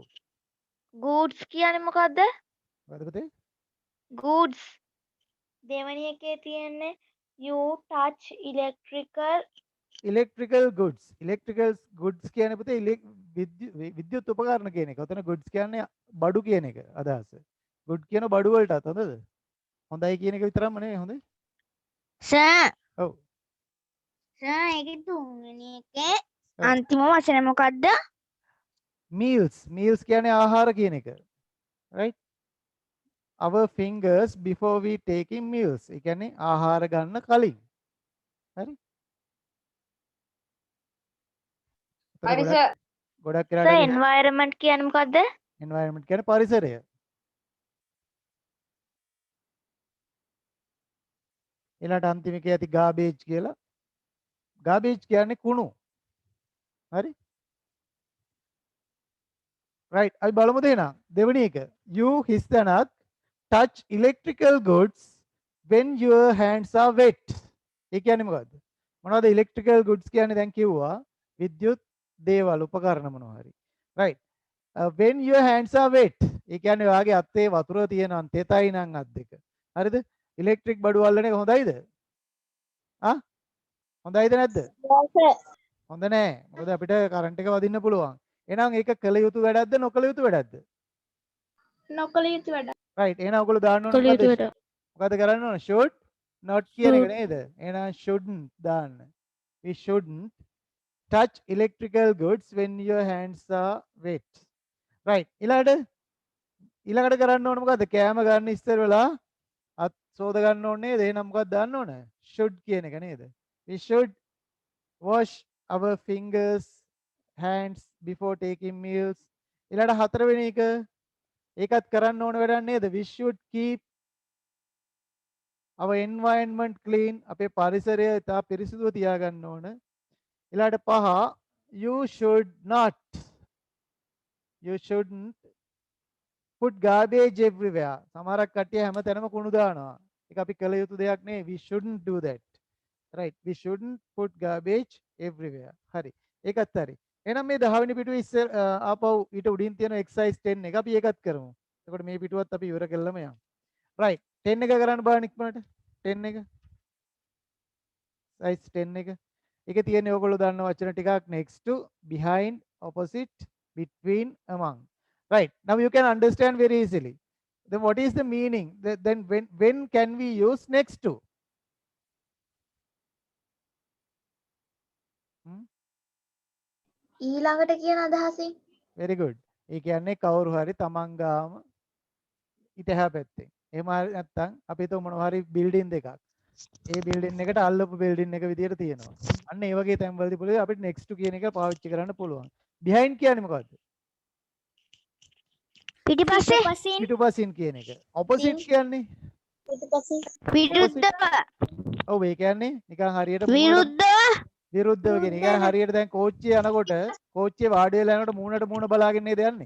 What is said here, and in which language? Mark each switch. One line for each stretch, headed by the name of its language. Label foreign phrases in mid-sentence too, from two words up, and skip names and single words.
Sinhala: goods කියන්නේ මොකද්ද? මොකද පුතේ? goods දෙවෙනි එකේ තියෙන්නේ
English: you touch electrical goods. electrical goods
Sinhala: කියන්නේ පුතේ විද්‍යුත් උපකරණ කියන එක. ඔතන goods කියන්නේ බඩු කියන එක අදහස. good කියන බඩු වලටත් හොඳද? හොඳයි කියන එක විතරක්ම නෙවෙයි හොඳේ. සර්. ඔව්. සර් ඒකේ තුන්වෙනි එකේ ඔව්. අන්තිම වචනේ මොකද්ද? meals කියන්නේ ආහාර කියන එක.
English: right? our fingers before we taking meals.
Sinhala: ඒ කියන්නේ ආහාර ගන්න කලින්. හරි? හරි සර්. ගොඩක් සර් වෙලාවට environment කියන්නේ මොකද්ද? environment කියන්නේ පරිසරය. ඊළඟට අන්තිම එකේ ඇති garbage කියලා. garbage කියන්නේ කුණු. හරි? right අපි බලමු දෙනා. දෙවෙනි එක.
English: you හිස්තනක් touch electrical goods when your hands are wet.
Sinhala: ඒ කියන්නේ මොකද්ද? මොනවද
English: electrical goods
Sinhala: කියන්නේ? දැන් කිව්වා විද්‍යුත් දේවල් උපකරණ මොනවා හරි.
English: right. when your hands are wet.
Sinhala: ඒ කියන්නේ ඔයාගේ අතේ වතුර තියෙනවා තෙතයි නම් අත් දෙක. හරිද? ඉලෙක්ට්‍රික් බඩු අල්ලන එක හොඳයිද? හොඳයිද නැද්ද? හොඳ නෑ. මොකද අපිට කරන්ට් එක වදින්න පුළුවන්. එහෙනම් ඒක කළ යුතු වැඩක්ද නොකළ යුතු වැඩක්ද? නොකළ යුතු වැඩ.
English: right.
Sinhala: එහෙනම් ඔයගොල්ලෝ දාන්න ඕනේ මොකද කරන්න ඕන?
English: should not
Sinhala: කියන එක නේද? එහෙනම් shouldn't දාන්න.
English: we shouldn't touch electrical goods when your hands are wet. right.
Sinhala: ඊළඟට කරන්න ඕන මොකද්ද? කෑම ගන්න ඉස්සර වෙලා අත් සෝද ගන්න ඕනේ නේද? එහෙනම් මොකක්ද දාන්න ඕන? should කියන එක නේද?
English: we should wash our fingers hands before taking meals.
Sinhala: ඊළඟට හතරවෙනි එක ඒකත් කරන්න ඕන වැඩක් නේද?
English: we should keep our environment clean.
Sinhala: අපේ පරිසරය ඉතා පිරිසිදුව තියාගන්න ඕන.
English: ඊළඟට 5 you shouldn't put garbage everywhere.
Sinhala: සමහරක් කට්ටිය හැමතැනම කුණු දානවා. ඒක අපි කළ යුතු දෙයක් නෙවෙයි. we shouldn't do that. right. we shouldn't put garbage everywhere. හරි. ඒකත් හරි. එහෙනම් මේ 10 වෙනි පිටුවේ ඉස්සර ආපහු ඊට උඩින් තියෙන exercise 10 එක අපි ඒකත් කරමු. එතකොට මේ පිටුවත් අපි ඉවර කළාම යමු. right. 10 එක කරන්න බලන්න ඉක්මනට. 10 එක. exercise 10 එක. ඒකේ තියෙන්නේ ඔයගොල්ලෝ දන්න වචන ටිකක්
English: next to behind opposite between, among. Right. Now you can understand very easily. Then what is the meaning? Then when can we use next to?
Sinhala: ඊළඟට කියන අදහසින්.
English: Very good.
Sinhala: ඒ කියන්නේ කවුරු හරි තමන් ගාම ඉතහා පැත්තේ. එහෙම නැත්නම් අපි හිතමු මොනවා හරි බිල්ඩින් දෙකක්. ඒ බිල්ඩින් එකට අල්ලපු බිල්ඩින් එක විදියට තියෙනවා. අන්න ඒ වගේ තැන්වලදී පුළුවන් අපිට
English: next to
Sinhala: කියන එක පාවිච්චි කරන්න පුළුවන්. behind කියන්නේ මොකද්ද? පිටුපසින් කියන එක. opposite කියන්නේ? විරුද්ධව. ඔව් ඒ කියන්නේ නිකන් හරියට විරුද්ධව. විරුද්ධව කියන එක. يعني හරියට දැන් කෝච්චිය යනකොට කෝච්චියේ වාඩි වෙලා යනකොට මූණට මූණ බලාගෙන නේද යන්නේ?